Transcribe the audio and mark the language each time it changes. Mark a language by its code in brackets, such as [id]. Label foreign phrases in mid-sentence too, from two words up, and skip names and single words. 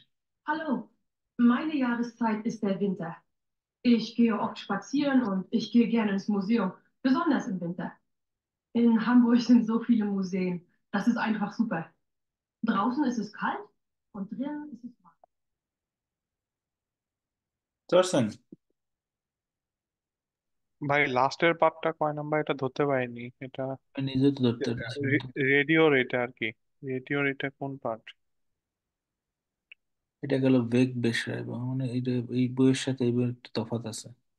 [de] Hallo, meine Jahreszeit ist der Winter. Ich gehe oft spazieren und ich gehe gerne ins Museum, besonders im Winter. In Hamburg sind so viele Museen. Das ist einfach super. Draußen ist es kalt und drinnen ist es warm. [bn] ধরছেন? ভাই লাস্টের পার্টটা কয় নাম্বার এটা ধরতে পারিনি এটা। আমি নিজে তো ধরতে পারছি না। রেডিওর এটা আর কি, রেডিওর এটা কোন পার্ট? এটা গেল বেগ বেশরা এবং মানে এটা এই বইয়ের সাথে এই বইয়ের একটু তফাৎ আছে।